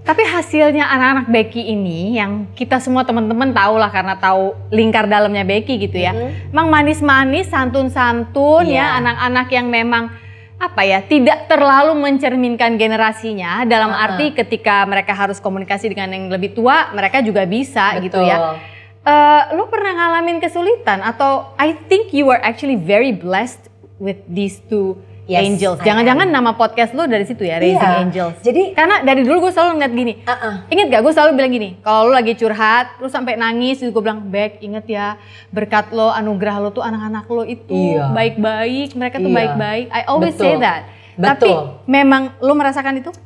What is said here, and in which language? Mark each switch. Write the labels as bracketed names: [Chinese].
[Indonesian] Tapi hasilnya anak-anak Becky ini yang kita semua teman-teman tahu lah karena tahu lingkar dalamnya Becky gitu ya. Emang manis-manis, santun-santun ya, anak-anak yang memang tidak terlalu mencerminkan generasinya dalam arti ketika mereka harus komunikasi dengan yang lebih tua, mereka juga bisa. Betul. Gitu ya. Lo pernah ngalamin kesulitan atau [English] I think you are actually very blessed with these two angels. [Indonesian] Jangan-jangan nama podcast lo dari situ ya, Raising Angels. Jadi karena dari dulu gue selalu ngeliat gini. Ingat gak gue selalu bilang gini, kalau lo lagi curhat, lo sampai nangis, gue bilang, Bek, inget ya, berkat lo, anugerah lo tuh anak-anak lo itu baik-baik, mereka tuh baik-baik. [English] I always say that. [Indonesian] Tapi memang lo merasakan itu?